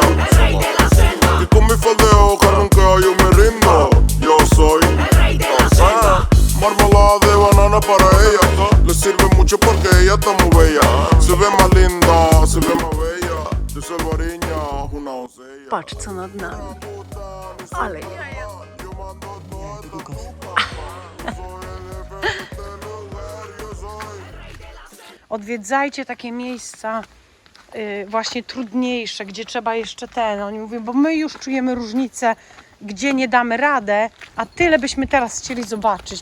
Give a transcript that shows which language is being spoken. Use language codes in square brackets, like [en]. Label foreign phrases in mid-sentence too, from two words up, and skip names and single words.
[es] El rey de la selva. que con mi faldeo que nunca yo me rindo. Yo soy El rey de la selva. marmelada de banana para ella. Le sirve mucho porque ella está muy bella. Se ve más linda, se ve más bella. De salvareña, una doncella. [pl] Patrz co nad nami. Ale odwiedzajcie takie miejsca właśnie trudniejsze, gdzie trzeba jeszcze oni mówią, bo my już czujemy różnicę, gdzie nie damy radę, a tyle byśmy teraz chcieli zobaczyć.